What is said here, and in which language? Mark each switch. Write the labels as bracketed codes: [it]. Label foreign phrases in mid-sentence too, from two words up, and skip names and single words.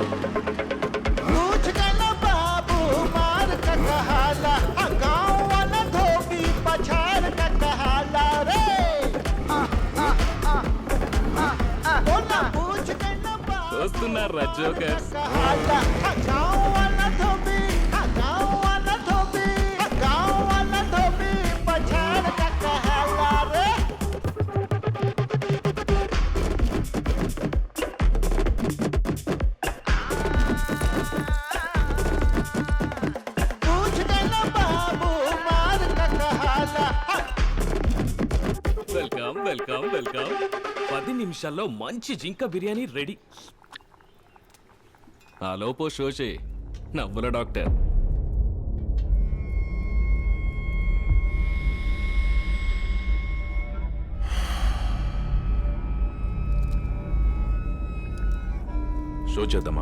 [bho] पूछ के न बाबू मार का कहाला, गाँव वाला धोबी पछाड़ का कहाला रे। बोला पूछ के न बाबू [te] వస్తున్నారా జోకర్స్? [bho] कहाला, गाँव वाला धोबी, गाँव वाला धोबी, गाँव वाला धोबी पछाड़ का कहाला रे। पूछ के न बाबू मार का कहाला। [en] welcome welcome welcome. [te] 10 నిమిషాల్లో మంచి జింక బిర్యానీ రెడీ. ఆ లోపో షోషే నవ్వుల డాక్టర్. షో చేద్దామా?